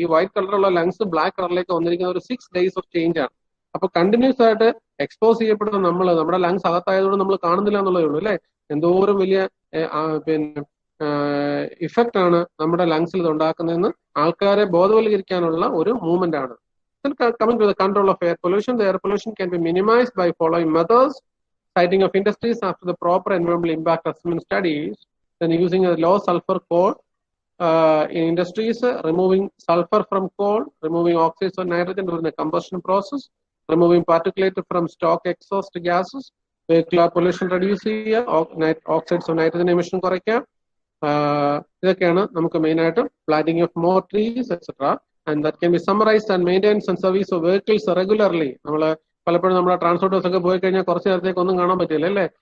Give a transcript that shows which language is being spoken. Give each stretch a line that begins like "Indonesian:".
Malayalam: ഈ വൈറ്റ് കളറുള്ള lungs black കളറിലേക്ക് വന്നിരിക്കുന്ന ഒരു 6 days ഓഫ് ചേഞ്ച് ആണ്. അപ്പൊ കണ്ടിന്യൂസ് ആയിട്ട് എക്സ്പോസ് ചെയ്യപ്പെടുന്ന നമ്മുടെ ലങ്സ് അകത്തായതുകൊണ്ട് നമ്മൾ കാണുന്നില്ല എന്നുള്ളതേ ഉള്ളൂ അല്ലെ. എന്തോരം വലിയ പിന്നെ ഇഫക്റ്റ് ആണ് നമ്മുടെ ലങ്സിൽ ഇത് ഉണ്ടാക്കുന്നതെന്ന് ആൾക്കാരെ ബോധവൽക്കരിക്കാനുള്ള ഒരു മൂവ്മെന്റ് ആണ്.
English: Then coming to the control of air pollution, the air pollution can be minimized by following methods: siting of industries after the proper environmental impact assessment studies, then using a low sulfur coal in industries, removing sulfur from coal, removing oxides of nitrogen during the combustion process, removing particulate from stock exhaust gases, vehicular pollution reduce
Malayalam: ചെയ്യുക,
English: oxides of nitrogen emission
Malayalam: കുറയ്ക്കുക. ഇതൊക്കെയാണ് നമുക്ക് main ആയിട്ട്
English: Planting of more trees et cetera. And that can be summarized and maintenance and service of vehicles regularly.
Malayalam: നമ്മൾ പലപ്പോഴും നമ്മുടെ transport bus ഒക്കെ പോയി കഴിഞ്ഞാൽ കുറച്ച് നേരത്തേക്ക് ഒന്നും കാണാൻ പറ്റില്ല അല്ലേ.